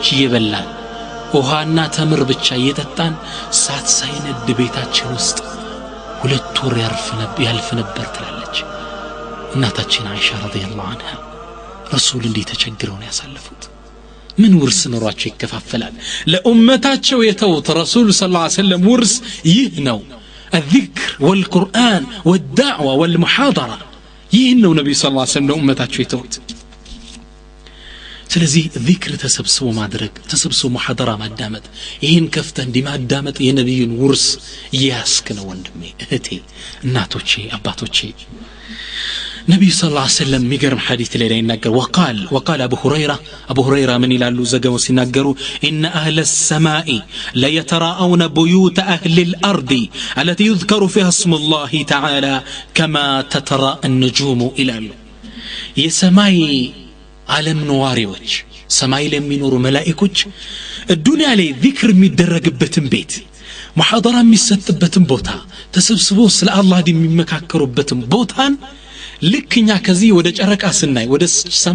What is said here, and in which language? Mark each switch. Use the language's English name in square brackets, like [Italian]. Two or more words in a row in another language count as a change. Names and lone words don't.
[Amharic] እየበላን ውሃና ተምር ብቻ እየጠጣን ሳት ሳይነድ ቤታችን ውስጥ ሁለት ወር ያልፍ ነበር ትላለች እናታችን አይሻ [Arabic] رضي الله عنها [Amharic] ረሱል እንዲህ ተቸግረው ነው ያሳለፉት ምን ውርስ ኖሯቸው ይከፋፈላል ለኡመታቸው የተውት ረሱል [Arabic] صلى الله عليه وسلم [Amharic] ውርስ ይህ ነው [Arabic] الذكر والقرآن والدعوة والمحاضرة [Amharic] ይህ ነው ነብዩ [Arabic] صلى الله عليه وسلم [Amharic] ለኡመታቸው የተውት ስለዚህ ዚክር ተሰብስቦ ማድረግ ተሰብስቦ ሙሐደራ ማዳመጥ ይሄን ከፍተ እንዲማዳመጥ የነብዩን ውርስ ያስከነ ወንድሜ እህቴ እናቶቼ አባቶቼ ነብዩ [Arabic] صلى الله عليه وسلم [Amharic] ሚገርም ሐዲስ ላይ ይናገር [Arabic] وقال ابو هريره من [Amharic] ይላሉ ዘገው ሲናገሩ [Arabic] ان اهل السماء لا يتراءون بيوت اهل الارض التي يذكر فيها اسم الله تعالى كما تتراءى النجوم الى [Amharic] የሰማይ ዓለም ነዋሪዎች ሰማይ ላይ የሚኖሩ መላእክቶች الدنيا ላይ ዚክር የሚደረግበትን ቤት ሙሐደራ የሚሰጥበትን ቦታ ተሰብስበው ስለ አላህ የሚመካከሩበትን ቦታን ልክኛ ከዚህ ወደ ጨረቃ ስናይ ወደ ሰማይ